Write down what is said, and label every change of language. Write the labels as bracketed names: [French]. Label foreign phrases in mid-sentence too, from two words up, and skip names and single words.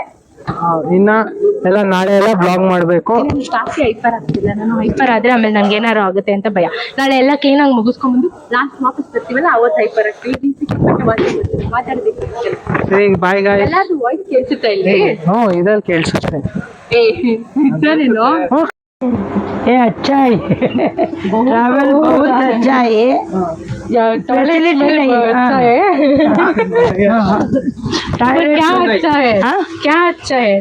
[Kannada] ಇನ್ನ ಎಲ್ಲ ನಾಳೆ ಎಲ್ಲ ಬ್ಲಾಗ್ ಮಾಡ್ಬೇಕು. ಜಾಸ್ತಿ ಹೈಪರ್ ಆಗ್ತಿಲ್ಲ. ನಾನು ಹೈಪರ್ ಆದ್ರೆ ಆಮೇಲೆ ನಂಗೆ ಏನಾರು ಆಗುತ್ತೆ ಅಂತ ಭಯ. ನಾಳೆ ಎಲ್ಲ ಕ್ಲೀನ್ ಆಗಿ ಮುಗಿಸ್ಕೊಂಡ್ಬಂದು ಲಾಸ್ಟ್ ವಾಪಸ್ ಬರ್ತೀವಲ್ಲ, ಅವತ್ತು ಹೈಪರ್ ಆಗ್ತೀವಿ. ಮಾತಾಡ್ಬೇಕು. [English] bye guys. [Kannada] ಎಲ್ಲಾದ್ರೂ ವಾಯ್ಸ್ ಕೇಳಿಸುತ್ತಾ ಇಲ್ಲಿ? ಇದ್ರಲ್ಲಿ ಕೇಳಿಸುತ್ತೆ. [Hindi] ये अच्छा है, ट्रैवल बहुत अच्छा है, फैसिलिटी नहीं अच्छा है। क्या अच्छा है? क्या अच्छा है?